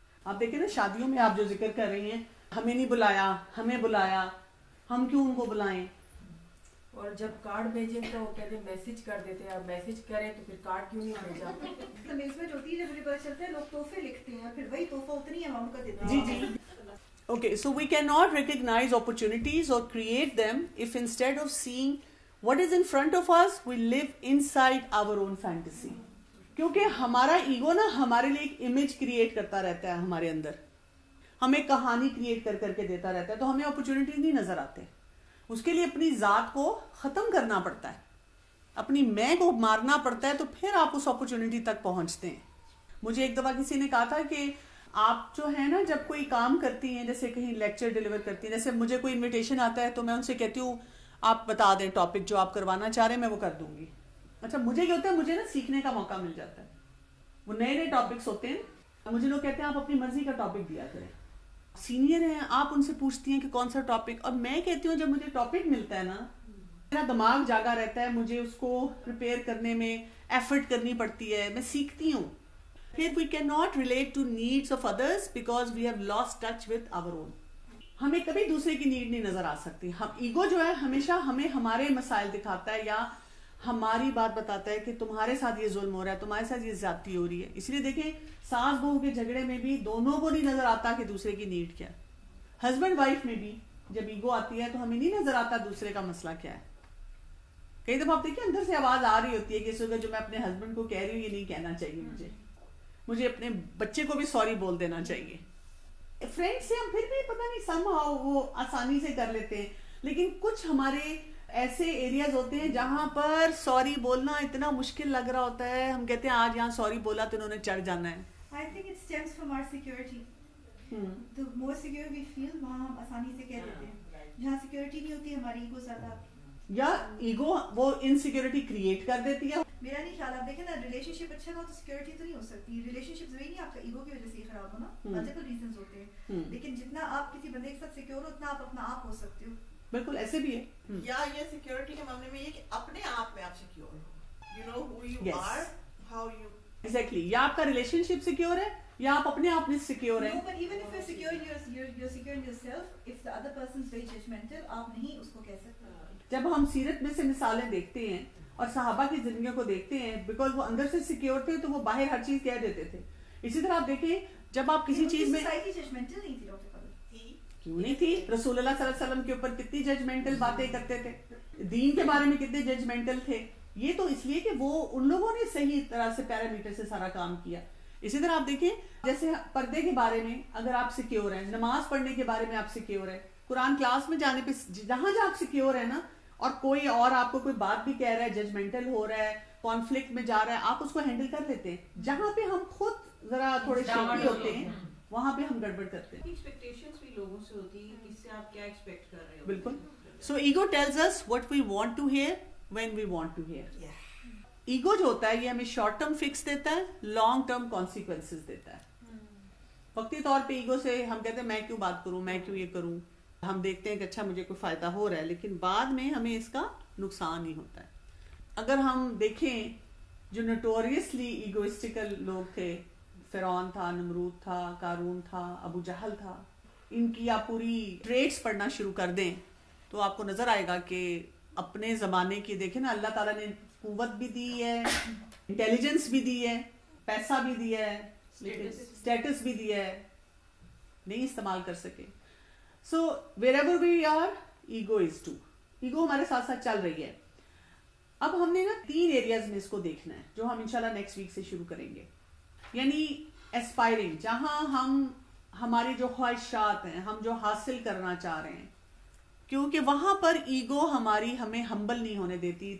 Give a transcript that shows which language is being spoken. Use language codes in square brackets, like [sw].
[ur] آپ دیکھیں نا شادیوں میں آپ جو ذکر کر رہی ہیں, ہمیں نہیں بلایا, ہمیں بلایا, ہم کیوں ان کو بلائیں. اور جب کارڈ بھیجیں تو وہ کہتے ہیں میسج کر دیتے ہیں, اب میسج کریں تو پھر کارڈ کیوں نہیں بھیجا. تمیزمنٹ ہوتی ہے جب مجھے پتا چلتا ہے لوگ تحفے لکھتے ہیں پھر وہی تحفہ اتنی اماؤنٹ کا دیتے ہیں. جی. [en] Okay, so we cannot recognize opportunities or create them if instead of seeing what is in front of us, we live inside our own fantasy. [ur] کیونکہ ہمارا ایگو نا ہمارے لیے ایک امیج کریٹ کرتا رہتا ہے ہمارے اندر, ہمیں کہانی کریٹ کر کے دیتا رہتا ہے, تو ہمیں اپرچونٹیز نہیں نظر آتے. اس کے لیے اپنی ذات کو ختم کرنا پڑتا ہے, اپنی میں کو مارنا پڑتا ہے, تو پھر آپ اس اپرچونٹی تک پہنچتے ہیں. مجھے ایک دفعہ کسی نے کہا تھا کہ آپ جو ہے نا جب کوئی کام کرتی ہیں, جیسے کہیں لیکچر ڈیلیور کرتی ہیں, جیسے مجھے کوئی انویٹیشن آتا ہے تو میں ان سے کہتی ہوں آپ بتا دیں ٹاپک جو آپ کروانا چاہ رہے ہیں, میں وہ کر دوں گی. اچھا مجھے کیا ہوتا ہے, مجھے نا سیکھنے کا موقع مل جاتا ہے. وہ نئے نئے ٹاپکس ہوتے ہیں, مجھے لوگ کہتے ہیں آپ اپنی مرضی کا ٹاپک دیا کریں. سینئر ہیں, آپ ان سے پوچھتی ہیں کہ کون سا ٹاپک, اور میں کہتی ہوں جب مجھے ٹاپک ملتا ہے نا میرا دماغ جاگا رہتا ہے, مجھے اس کو پریپیئر کرنے میں ایفرٹ کرنی پڑتی ہے, میں سیکھتی ہوں. [en] پھر we cannot relate to needs of others because we have lost touch with our own. [ur] ہمیں کبھی دوسرے کی نیڈ نہیں نظر آ سکتی. ہم ایگو جو ہے ہمیشہ ہمیں ہمارے مسائل دکھاتا ہے یا ہماری بات بتاتا ہے کہ تمہارے ساتھ یہ ظلم ہو رہا ہے, تمہارے ساتھ یہ زیادتی ہو رہی ہے. اس لیے دیکھیں ساس بہو کے جھگڑے میں بھی دونوں کو نہیں نظر آتا کہ دوسرے کی نیڈ کیا. ہسبینڈ وائف میں بھی جب ایگو آتی ہے تو ہمیں نہیں نظر آتا دوسرے کا مسئلہ کیا ہے. کئی دفعہ آپ دیکھیں اندر سے آواز آ رہی ہوتی ہے کہ اس وقت جو میں اپنے ہسبینڈ کو کہہ رہی ہوں یہ نہیں کہنا چاہیے, مجھے اپنے بچے کو بھی سوری بول دینا چاہیے. فرینڈ سے ہم پھر بھی پتہ نہیں سم ہاؤ وہ آسانی سے کر لیتے ہیں, لیکن کچھ ہمارے ایسے ایریاز ہوتے ہیں جہاں پر سوری بولنا اتنا مشکل لگ رہا ہوتا ہے. ہم کہتے ہیں آج یہاں سوری بولا تو انہوں نے چڑھ جانا ہے. [en] I think it stems from our security. The more secure we feel [ur] وہاں ہم آسانی سے کہہ دیتے ہیں. جہاں سیکورٹی نہیں ہوتی ہماری ایگو زیادہ, یا ایگو وہ انسیکیورٹی کریٹ کر دیتی ہے. میرا نہیں خیال. آپ دیکھیں نا ریلیشن شپ اچھا نہ ہو تو سیکورٹی تو نہیں ہو سکتی. ریلیشن شپ وہی نہیں آپ کا ایگو کی وجہ سے ہی خراب ہونا, ملٹیپل ریزنز ہوتے ہیں, لیکن جتنا آپ کسی بندے کے ساتھ سیکیور ہو اتنا آپ اپنا آپ ہو سکتے ہو. بالکل ایسے بھی ہے. یا یہ سیکیورٹی کے معاملے میں یہ کہ اپنے آپ میں آپ secure ہو, [en] you know who you are, how you [ur] exactly. یا آپ کا ریلیشن شپ سیکیور ہے یا آپ اپنے آپ میں سیکیور ہیں. [en] No, but even if you're secure, you're secure in yourself. If the other person's very judgmental, [ur] آپ نہیں اس کو کہہ سکتے. جب ہم سیرت میں سے مثالیں دیکھتے ہیں اور صحابہ کی زندگیوں کو دیکھتے ہیں, بیکاز وہ اندر سے سیکیور تھے تو وہ باہر ہر چیز کہہ دیتے تھے. اسی طرح آپ دیکھیں جب آپ کسی چیز میں, سوسائٹی ججمنٹل نہیں تھی ڈاکٹر فضل, کیوں نہیں تھی, رسول اللہ صلی اللہ علیہ وسلم کے اوپر کتنی ججمنٹل باتیں کرتے تھے, دین کے بارے میں کتنے ججمنٹل تھے. یہ تو اس لیے کہ وہ ان لوگوں نے صحیح طرح سے پیرامیٹر سے سارا کام کیا. اسی طرح آپ دیکھیں جیسے پردے کے بارے میں اگر آپ سیکیور ہیں, نماز پڑھنے کے بارے میں آپ سیکیور ہیں, قرآن کلاس میں جانے پہ جہاں جہاں آپ سیکیور ہیں نا, اور کوئی اور آپ کو کوئی بات بھی کہہ رہا ہے, ججمنٹل ہو رہا ہے, کانفلکٹ میں جا رہا ہے, آپ اس کو ہینڈل کر لیتے ہیں. جہاں پہ ہم خود ذرا تھوڑے شیکی ہوتے ہیں وہاں پہ ہم گڑبڑ کرتے ہیں. ایکسپیکٹیشنز بھی لوگوں سے ہوتی ہے, کس سے آپ کیا ایکسپیکٹ کر رہے ہو. بالکل. [en] So ego tells us what we want to hear when we want to hear. [ur] Ego جو ہوتا ہے یہ ہمیں شارٹ ٹرم فکس دیتا ہے, لانگ ٹرم کانسیکوینسز دیتا ہے. وقتی طور پہ ایگو سے ہم کہتے ہیں میں کیوں بات کروں, میں کیوں یہ کروں, ہم دیکھتے ہیں کہ اچھا مجھے کوئی فائدہ ہو رہا ہے, لیکن بعد میں ہمیں اس کا نقصان ہی ہوتا ہے. اگر ہم دیکھیں جو نوٹوریسلی ایگوئسٹیکل لوگ تھے, فرعون تھا, نمرود تھا, قارون تھا, ابو جہل تھا, ان کی آپ پوری ٹریٹس پڑھنا شروع کر دیں تو آپ کو نظر آئے گا کہ اپنے زمانے کی دیکھیں نا, اللہ تعالیٰ نے قوت بھی دی ہے, انٹیلیجنس بھی دی ہے, پیسہ بھی دیا ہے, اسٹیٹس بھی دیا ہے, نہیں استعمال کر سکے. [en] So wherever we are, ego is too. [ur] Ego ہمارے ساتھ ساتھ چل رہی ہے. اب ہم نے نا 3 ایریاز میں اس کو دیکھنا ہے جو ہم انشاءاللہ نیکسٹ ویک سے شروع کریں گے. یعنی اسپائرنگ, جہاں ہم ہماری جو خواہشات ہیں, ہم جو حاصل کرنا چاہ رہے ہیں, کیونکہ وہاں پر ایگو ہمیں ہمبل نہیں ہونے دیتی.